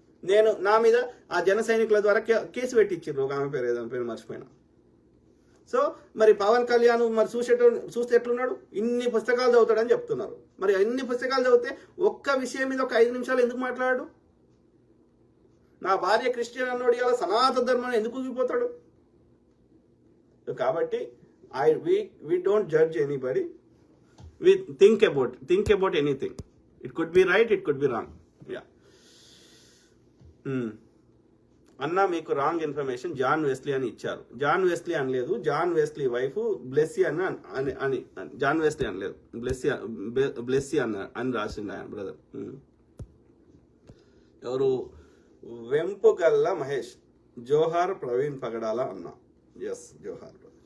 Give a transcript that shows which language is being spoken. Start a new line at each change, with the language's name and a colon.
Telugu: నేను నా మీద ఆ జన సైనికుల ద్వారా కేసు పెట్టించారు, ఒక ఆమె పేరు మర్చిపోయినా. సో మరి పవన్ కళ్యాణ్ మరి చూస్తే ఎట్లున్నాడు, ఇన్ని పుస్తకాలు చదువుతాడని చెప్తున్నారు. మరి ఇన్ని పుస్తకాలు చదివితే ఒక్క విషయం మీద ఒక 5 నిమిషాలు ఎందుకు మాట్లాడాడు? నా భార్య క్రిస్టియన్ అన్నోడు ఇలా సనాతన ధర్మాన్ని ఎందుకు ఊగిపోతాడు?
English: కాబట్టి we don't judge anybody. We think about anything. It could be right, it could be wrong. Yeah.
Telugu: అన్న మీకు రాంగ్ ఇన్ఫర్మేషన్ జాన్ వెస్లీ అని ఇచ్చారు. జాన్ వెస్లీ అనలేదు, జాన్ వెస్లీ వైఫ్ బ్లెస్సీ అని జాన్ వెస్లీ అనలేదు, బ్లెస్సీ అని రాసింది ఆయన బ్రదర్. ఎవరు? వెంపుగల్ల మహేష్, జోహార్ ప్రవీణ్ పగడాల అన్న. ఎస్, జోహార్.